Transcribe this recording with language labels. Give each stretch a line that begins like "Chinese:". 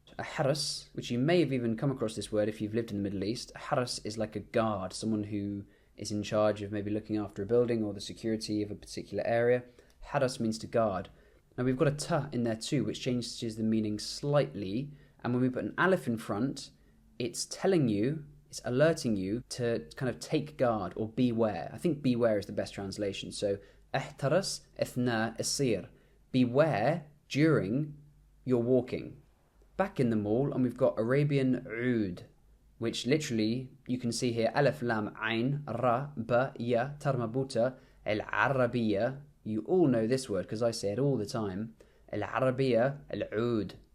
English: A حرس, which you may have even come across this word if you've lived in the Middle East. A حرس is like a guard, someone who is in charge of maybe looking after a building or the security of a particular area. حرس means to guard. Now we've got a ta in there too, which changes the meaning slightly. And when we put an alif in front, it's telling you, it's alerting you to kind of take guard or beware. I think beware is the best translation.
Arabic: So إحترس أثناء السير.
English: Beware during your walking. Back in the mall, and we've got Arabian oud, which literally you can see here alif lam ain ra ba ya tarmabuta al arabiya. You all know this word because I say it all the time. Al arabiya al oud.